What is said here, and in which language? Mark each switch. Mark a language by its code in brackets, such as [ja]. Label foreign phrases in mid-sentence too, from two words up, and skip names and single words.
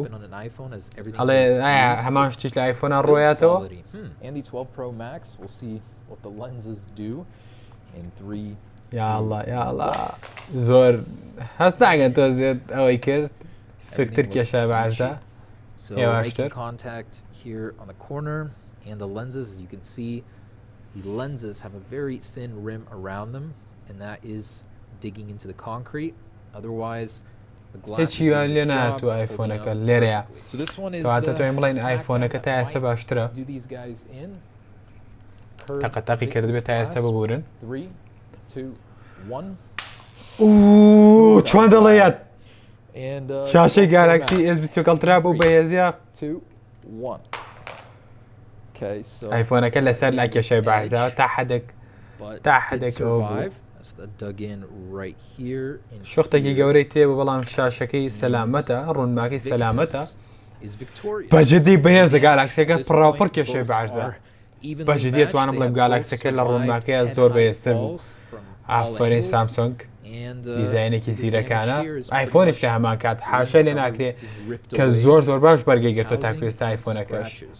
[ckb] هەڵێ ئایا هەمان شتیش لە ئایفۆنە ڕۆیاتەوە؟ یاڵا زۆر هەست ناگەن تۆ زێت ئەوەی کرد سوکتر کێشای بە عەرزە هێواشتر. [en] The lenses have a very thin rim around them, and that is digging into the concrete. Otherwise, the glass is doing its job holding up. So this one is do these guys in. [ckb] تەقەتەقی کرد بێت تا ئێستا ببورن. [en] 2 1 [ckb] چۆن دەڵێت [en] and [ckb] شاشەی گالاکسی S21 Ultra بوو بەهێزیە [en] 2 1 okay so [ckb] ئایفۆنەکە لەسەر لا کێشەی باشدا تا حدێک شوختێکی گەورەی تێبوو بەڵام شاشەکەی سەلامەتە ڕوونماکەی سەلامەتە بەجددی بەهێزە گالاکسیەکە پڕاوپڕ کێشەی باشدا بەجددی توانم بڵێم گالاکسەکە لە ڕوونماکەیە زۆر بەهێزتر بوو ئافرین سامسۆنگ دیزاینێکی زیرەکانە ئایفۆنش کە هەمان کات حاشا لێ ناکرێ کە زۆر باش بەرگەی گرتۆ تاکوێستا ئایفۆنەکەش